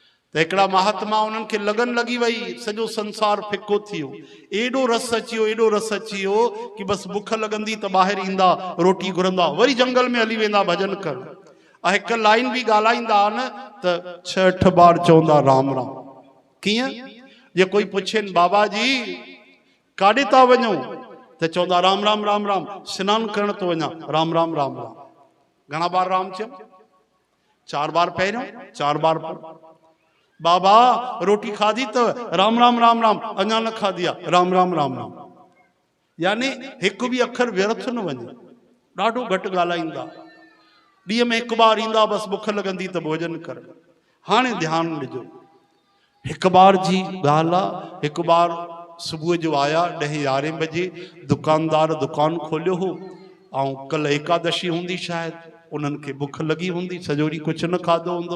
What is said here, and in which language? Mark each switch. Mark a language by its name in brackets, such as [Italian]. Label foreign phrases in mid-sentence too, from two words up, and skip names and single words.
[Sindhi] तो एकड़ा महात्मा उन्हनि खे लगन लगी वही, सॼो संसार फिको थियो, एडो रस अचियो, एडो रस अचियो कि बस बुख लगंदी त ॿाहिर ईंदा, रोटी घुरंदा, वरी जंगल में हली वेंदा भजन कर। ऐं हिक लाइन भी ॻाल्हाईंदा न त 6-8 बार चवंदा राम राम। कियां? जे कोई पुछेन बाबा जी काॾे था वञो त चवंदा राम राम राम राम। सनान करण तो वञा, राम राम राम राम। घणा बार राम चयो? 4 बार पहिरियों, 4 बार पर। बाबा रोटी खाधी तो राम राम राम राम, अञा न खाधी आ, राम राम राम राम। यानी एक भी अखर व्यर्थ न वञे, ॾाढो घटि ॻाल्हाईंदा। ॾींहं में 1 बार ईंदा, बस बुख लगंदी त भोजन कर। हाणे ध्यान ॾिजो, 1 बार जी ॻाल्हि आहे। 1 बार सुबुह जो आया 10-11 बजे, दुकानदार दुकान खोलियो हो, ऐं कल एकादशी हूंदी शायद, उन्हनि खे बुख लगी हूंदी, सॼो ॾींहुं कुझु न खाधो हूंदो।